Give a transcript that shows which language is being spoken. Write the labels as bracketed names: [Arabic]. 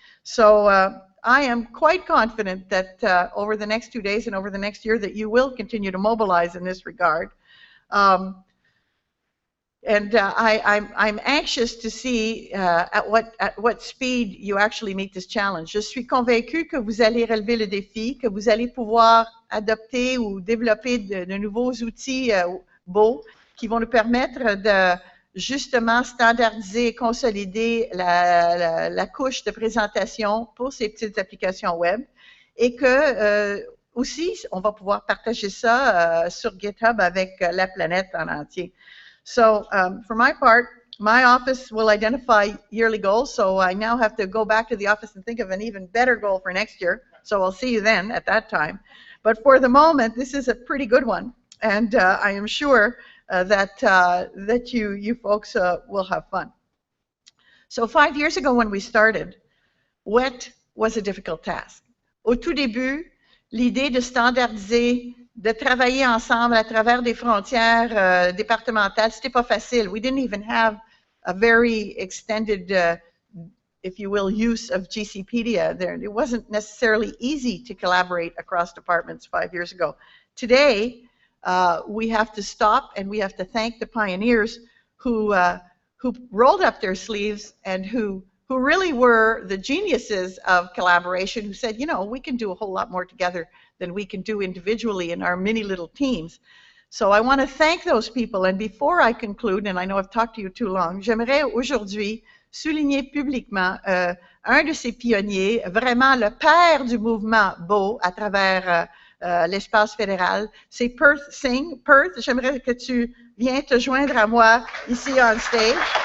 [English] So I am quite confident that over the next 2 days and over the next year that you will continue to mobilize in this regard. I'm anxious to see at what speed you actually meet this challenge. [French] Je suis convaincue que vous allez relever le défi, que vous allez pouvoir adopter ou développer de nouveaux outils beaux qui vont nous permettre de justement standardiser et consolider la couche de présentation pour ces petites applications web et que aussi on va pouvoir partager ça sur GitHub avec la planète en entier. [English] So for my part, my office will identify yearly goals, so I now have to go back to the office and think of an even better goal for next year. So I'll see you then at that time. But for the moment, this is a pretty good one, and I am sure that you folks will have fun. So 5 years ago when we started, WET was a difficult task. [French] Au tout début, l'idée de standardiser, de travailler ensemble à travers des frontières départementales, c'était pas facile. [English] We didn't even have a very extended, if you will, use of GCpedia. It wasn't necessarily easy to collaborate across departments 5 years ago. Today, we have to stop and we have to thank the pioneers who rolled up their sleeves and who really were the geniuses of collaboration, who said, you know, we can do a whole lot more together than we can do individually in our mini little teams. So I want to thank those people. And before I conclude, and I know I've talked to you too long, [French] j'aimerais aujourd'hui souligner publiquement un de ces pionniers, vraiment le père du mouvement Beau à travers l'espace fédéral, c'est Perth Singh. Perth, j'aimerais que tu viennes te joindre à moi ici [English] on stage.